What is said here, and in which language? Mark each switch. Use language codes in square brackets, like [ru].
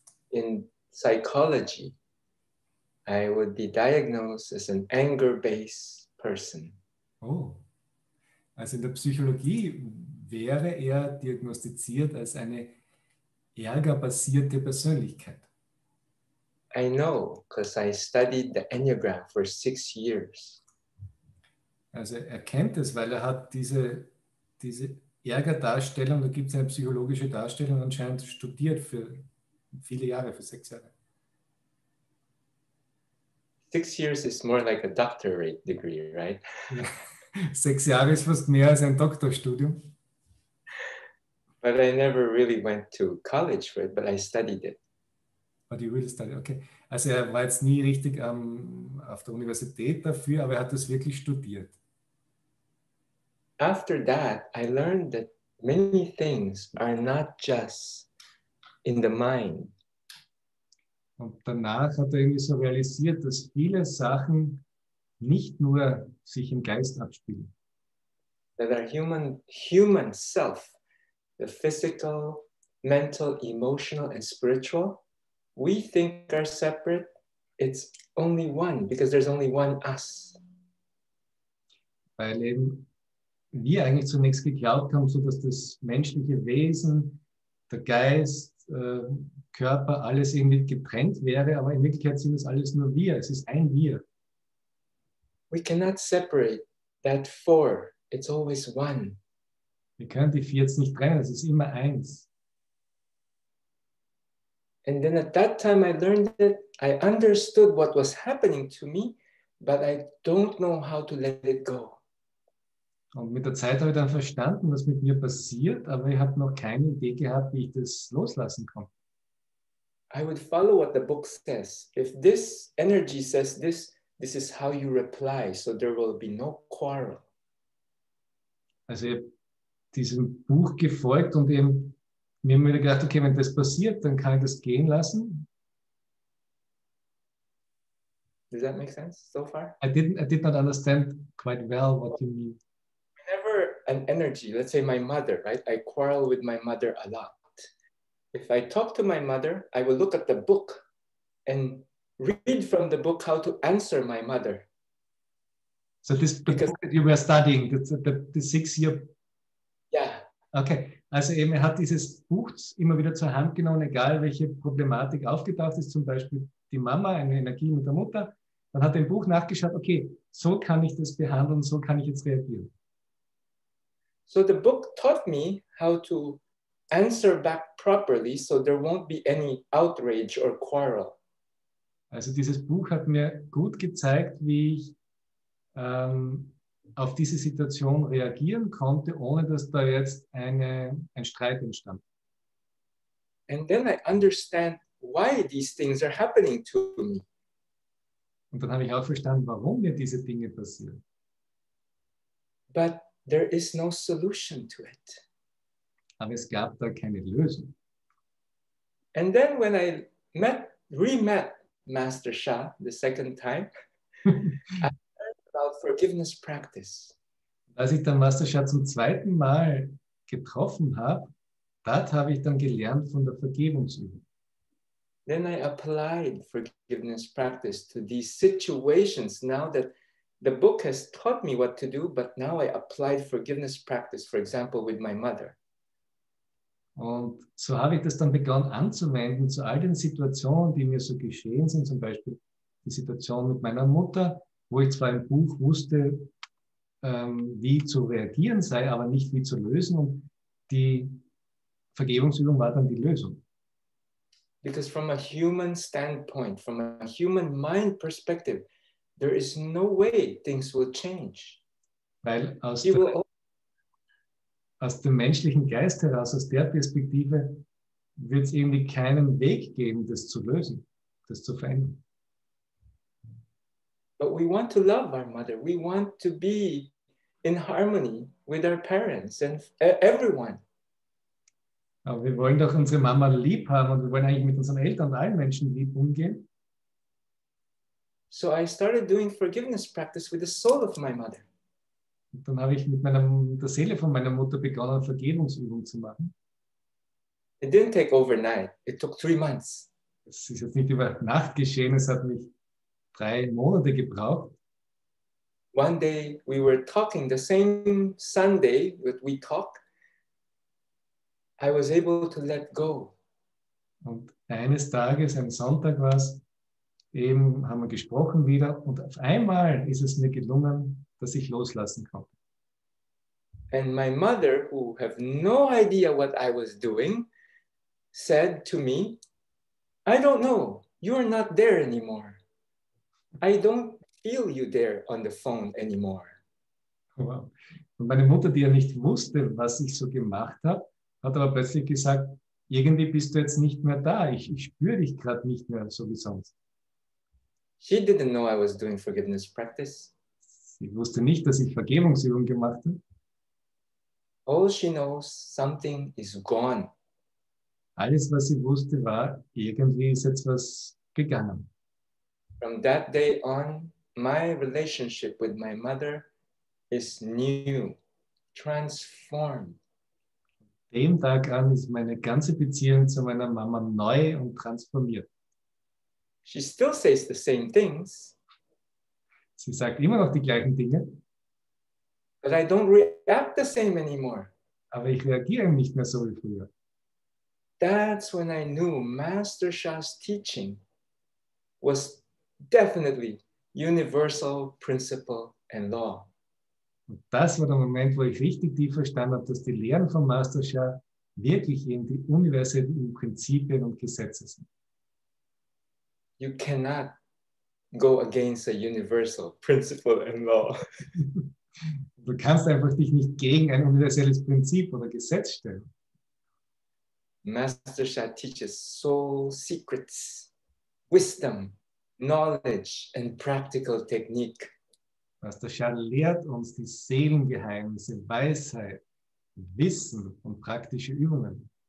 [en] In psychology, I would be diagnosed as an anger-based person. [de] Oh, also in der Psychologie wäre er diagnostiziert als eine ärgerbasierte Persönlichkeit. [en] I know, because I studied the Enneagram for 6 years. [de] Also er kennt es, weil er hat diese Ärgerdarstellung, da gibt es eine psychologische Darstellung, anscheinend studiert für viele Jahre, für 6 Jahre. [en] 6 years is more like a doctorate degree, right? [de] Ja. 6 Jahre ist fast mehr als ein Doktorstudium. [en] But I never really went to college for it, but I studied it. But you really studied, okay. [de] Also er war jetzt nie richtig auf der Universität dafür, aber er hat das wirklich studiert. [en] After that, I learned that many things are not just in the mind. [de] Und danach hat er irgendwie so realisiert, dass viele Sachen nicht nur sich im Geist abspielen. [en] That our human self, the physical, mental, emotional, and spiritual, we think are separate. It's only one because there's only one us. [de] Weil eben wir eigentlich zunächst geglaubt haben, so dass das menschliche Wesen, der Geist, Körper, alles irgendwie getrennt wäre, aber in Wirklichkeit sind es alles nur wir. Es ist ein Wir. [en] We cannot separate that four. It's always one. [de] Wir können die vier jetzt nicht trennen, es ist immer eins. [en] And then at that time I learned it. I understood what was happening to me, but I don't know how to let it go. [de] Und mit der Zeit habe ich dann verstanden, was mit mir passiert, aber ich habe noch keine Idee gehabt, wie ich das loslassen kann. [en] I would follow what the book says. If this energy says this, this is how you reply, so there will be no quarrel. [de] Also ich habe diesem Buch gefolgt und eben mir immer wieder gedacht, okay, wenn das passiert, dann kann ich das gehen lassen. [en] Does that make sense so far? I did not understand quite well what you mean. Whenever an energy, let's say my mother, right? I quarrel with my mother a lot. If I talk to my mother, I will look at the book and read from the book how to answer my mother. So the book that you were studying, the 6-year. Yeah. [de] Okay, also eben er hat dieses Buch immer wieder zur Hand genommen, egal welche Problematik aufgetaucht ist, zum Beispiel die Mama, eine Energie mit der Mutter. Dann hat er im Buch nachgeschaut, okay, so kann ich das behandeln, so kann ich jetzt reagieren. [en] So the book taught me how to answer back properly so there won't be any outrage or quarrel. [de] Also dieses Buch hat mir gut gezeigt, wie ich auf diese Situation reagieren konnte, ohne dass da jetzt ein Streit entstand. [en] And then I understand why these things are happening to me. [de] Und dann habe ich auch verstanden, warum mir diese Dinge passieren. [en] But there is no solution to it. [de] Aber es gab da keine Lösung. [en] And then when I re-met Master Sha the second time, I learned about forgiveness practice. [de] Als ich dann Master Sha zum zweiten Mal getroffen habe, dort habe ich dann gelernt von der Vergebungsübung. [en] Then I applied forgiveness practice to these situations now that the book has taught me what to do, but now I applied forgiveness practice, for example, with my mother. [de] Und so habe ich das dann begonnen anzuwenden zu all den Situationen, die mir so geschehen sind, zum Beispiel die Situation mit meiner Mutter, wo ich zwar im Buch wusste, wie zu reagieren sei, aber nicht wie zu lösen. Und die Vergebungsübung war dann die Lösung. [en] Because from a human standpoint, from a human mind perspective, there is no way things will change. [de] Weil aus dem menschlichen Geist heraus, aus der Perspektive, wird es irgendwie keinen Weg geben, das zu lösen, das zu verändern. [en] But we want to love our mother. We want to be in harmony with our parents and everyone. [de] Aber wir wollen doch unsere Mama lieb haben und wir wollen eigentlich mit unseren Eltern und allen Menschen lieb umgehen. [en] So I started doing forgiveness practice with the soul of my mother. [de] Und dann habe ich mit der Seele von meiner Mutter begonnen, Vergebungsübungen zu machen. [en] It didn't take overnight. It took 3 months. [de] Das ist jetzt nicht über Nacht geschehen, es hat mich 3 Monate gebraucht. [en] One day we were talking, the same Sunday that we talked, I was able to let go. [de] Und eines Tages, ein Sonntag war es, eben haben wir gesprochen wieder und auf einmal ist es mir gelungen, dass ich loslassen konnte. [en] And my mother, who have no idea what I was doing, said to me, I don't know, you're not there anymore. I don't feel you there on the phone anymore. Wow. [de] Und meine Mutter, die ja nicht wusste, was ich so gemacht habe, hat aber plötzlich gesagt, irgendwie bist du jetzt nicht mehr da. Ich spüre dich gerade nicht mehr so wie sonst. [en] She didn't know I was doing forgiveness practice. [de] Sie wusste nicht, dass ich Vergebungsübungen gemacht habe. [en] All she knows, something is gone. [de] Alles, was sie wusste, war, irgendwie ist jetzt was gegangen. [en] From that day on, my relationship with my mother is new, transformed. [de] Dem Tag an ist meine ganze Beziehung zu meiner Mama neu und transformiert. [en] She still says the same things, [de] Sie sagt immer noch die gleichen Dinge, [en] but I don't react the same anymore. [de] aber ich reagiere nicht mehr so wie früher. [en] That's when I knew Master Sha's teaching was definitely universal principle and law. [de] Und das war der Moment, wo ich richtig tief verstanden habe, dass die Lehren von Master Sha wirklich eben die universellen Prinzipien und Gesetze sind. [en] You cannot go against a universal principle and law. [de] Du kannst einfach dich nicht gegen ein universelles Prinzip oder Gesetz stellen. [en] Master Sha teaches soul secrets, wisdom, knowledge, and practical technique. [de] Master Sha lehrt uns die Seelengeheimnisse, Weisheit, Wissen und praktische Übungen.